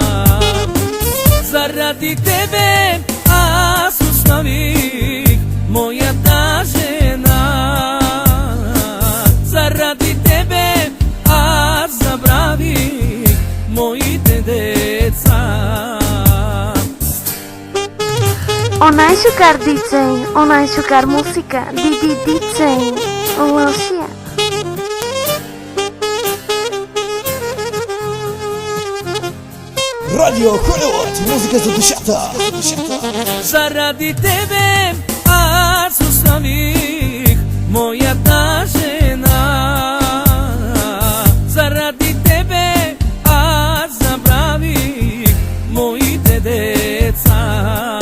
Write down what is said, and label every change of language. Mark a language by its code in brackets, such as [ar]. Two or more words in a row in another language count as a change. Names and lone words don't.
[bg] Заради тебе аз оставих моята жена, заради тебе аз забравих моите деца. [rom] Onaj šukar DJ, onaj šukar muzika, DJ Lošija. Radio Hollywood, [bg] музика за душата. Заради тебе аз оставих моята жена, заради тебе аз забравих моите деца.